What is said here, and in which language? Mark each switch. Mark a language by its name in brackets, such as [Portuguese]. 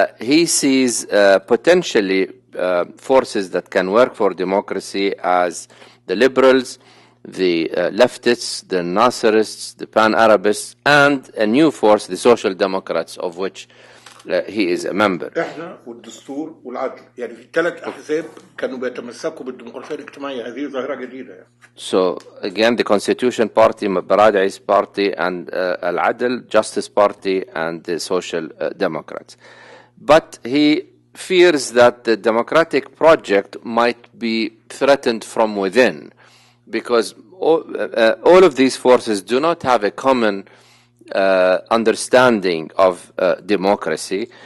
[English] He sees potentially forces that can work for democracy as the liberals, the leftists, the Nasserists, the Pan-Arabists, and a new force, the Social Democrats, of which he is a member. [Arabic] احنا والدستور والعدل، يعني في 3 أحزاب كانوا بيتمسكوا بالديمقراطية الاجتماعية. هذه ظاهرة جديدة. [English] So again, the Constitution Party, Baradei's party, and Al-Adl, Justice Party, and the Social Democrats. But he fears that the democratic project might be threatened from within, because all of these forces do not have a common understanding of democracy.